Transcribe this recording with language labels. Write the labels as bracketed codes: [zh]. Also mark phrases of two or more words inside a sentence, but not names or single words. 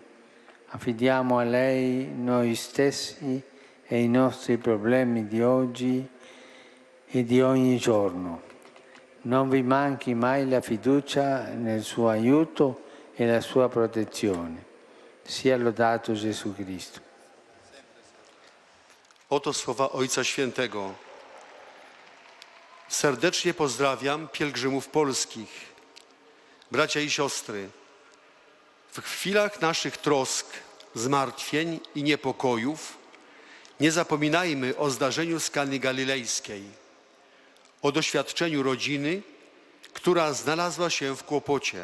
[it] Affidiamo a lei noi stessi e i nostri problemi di oggi e di ogni giorno. Non vi manchi mai la fiducia nel suo aiuto e la sua protezione. Sia lodato Gesù Cristo. [pl] Oto słowa Ojca Świętego. Serdecznie pozdrawiam pielgrzymów polskich, bracia i siostry. W chwilach naszych trosk, zmartwień i niepokojów nie zapominajmy o zdarzeniu z Kany Galilejskiej, o doświadczeniu rodziny, która znalazła się w kłopocie.